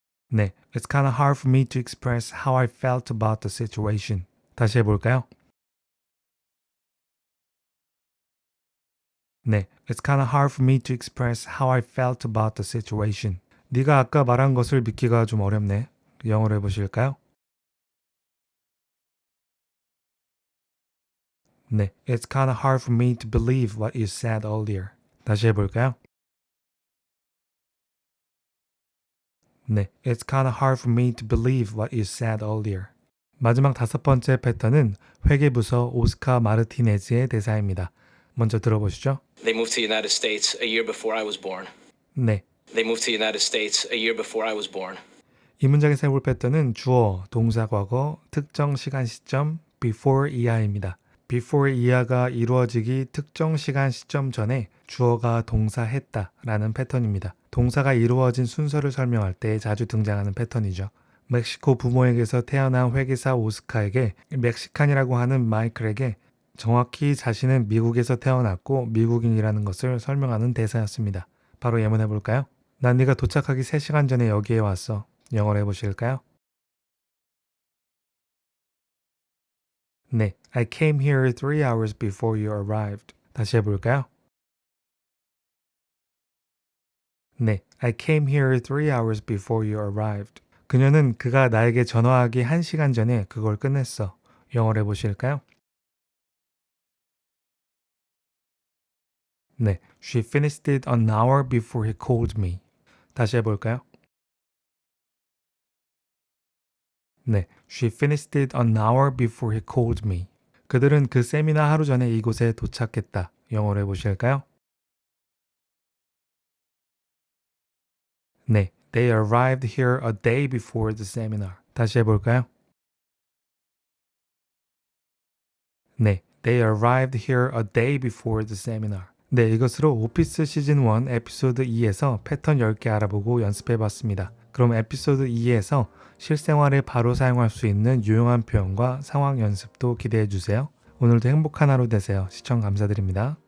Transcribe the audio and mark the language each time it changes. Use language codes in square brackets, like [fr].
[en] 네, It's kinda hard for me to express how I felt about the situation. [ko] 다시 해볼까요? [en] 네, It's kinda hard for me to express how I felt about the situation. [ko] 네가 아까 말한 것을 믿기가 좀 어렵네. 영어로 해보실까요? [en] 네, It's kinda hard for me to believe what you said earlier. [ko] 다시 해볼까요? [en] 네, It's kinda hard for me to believe what you said earlier. [ko] 마지막 다섯 번째 패턴은 회계부서 오스카 마르티네즈의 대사입니다. 먼저 들어보시죠. [en] They moved to the United States a year before I was born. [ko] 네, [en] They moved to the United States a year before I was born. [ko] 이 문장에서 해볼 패턴은 주어, 동사 과거, 특정 시간 시점, before 이하입니다. before 이하가 이루어지기 특정 시간 시점 전에 주어가 동사했다 라는 패턴입니다. 동사가 이루어진 순서를 설명할 때 자주 등장하는 패턴이죠. 멕시코 부모에게서 태어난 회계사 오스카에게 멕시칸이라고 하는 마이클에게 정확히 자신은 미국에서 태어났고 미국인이라는 것을 설명하는 대사였습니다. 바로 예문해 볼까요? 난 네가 도착하기 3시간 전에 여기에 왔어. 영어로 해보실까요? [en] 네, I came here 3 hours before you arrived. [ko] 다시 해볼까요? [en] 네, I came here 3 hours before you arrived. [ko] 그녀는 그가 나에게 전화하기 1시간 전에 그걸 끝냈어. 영어로 해보실까요? [en] 네, she finished it an hour before he called me. [ko] 다시 해볼까요? [en] 네, she finished it an hour before he called me. [ko] 그들은 그 세미나 하루 전에 이곳에 도착했다. 영어로 해보실까요? [en] 네, they arrived here a day before the seminar. [ko] 다시 해볼까요? [en] 네, they arrived here a day before the seminar. [ko] 네, 이것으로 오피스 시즌 1 에피소드 2에서 패턴 10개 알아보고 연습해봤습니다. 그럼 에피소드 2에서 실생활에 바로 사용할 수 있는 유용한 표현과 상황 연습도 기대해주세요. 오늘도 행복한 하루 되세요. 시청 감사드립니다.